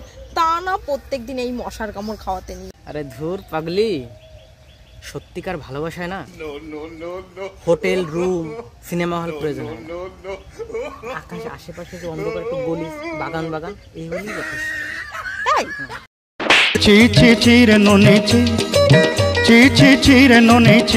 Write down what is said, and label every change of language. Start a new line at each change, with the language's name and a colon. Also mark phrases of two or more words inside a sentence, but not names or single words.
Bangla: তা না প্রত্যেকদিন এই মশার কামড় খাওয়াতে নিয়ে। আরে ধুর পাগলি, সত্যিকার ভালোবাসায় না হোটেল, রুম, সিনেমা হল প্রয়োজন হয় না। আকাশে আশেপাশে যে অন্ধকার একটু গলি, বাগান বাগান, এই হলেই যথেষ্ট। তাই চি চি চি রে ননে চি চি চি চি রে ননে চি।